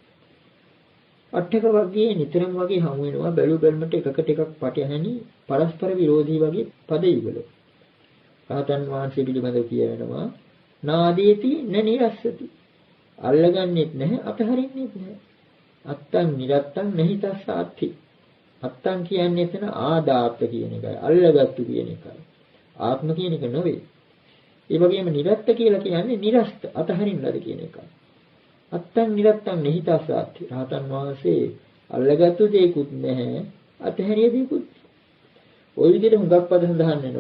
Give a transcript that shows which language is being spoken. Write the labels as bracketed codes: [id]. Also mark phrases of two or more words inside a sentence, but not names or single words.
[si] අටක වර්ගයේ නිතරම වගේ හමු වෙනවා බැලුවල්මට එකකට එකක් පටහැනි පරස්පර විරෝධී වගේ පද යුගල. රහතන් වහන්සේ පිළිබඳව කියනවා [pi] නාදීති නනිරස්සති [si] අල්ලගන්නෙත් නැහැ අපහරින්නෙත් නැහැ [pi] අත්තං නිරත්තං නැහි [si] තස්සාත්ති අත්තං කියන්නේ එතන ආදාත්ත කියන එකයි අල්ලගත්තු කියන එකයි ආත්ම කියන එක නෙවෙයි ඒ වගේම නිරත්ත කියලා කියන්නේ නිරස්ත අතහරින්න ලද කියන එකයි [pi] අත්තං නිරත්තං නැහි තස්සාත්ති [si] රහතන් වහන්සේ අල්ලගත්තු දෙයක්වත් නැහැ අතහැරිය දෙයක්වත් ওই විදිහට හුඟක් පද සඳහන් වෙනවා.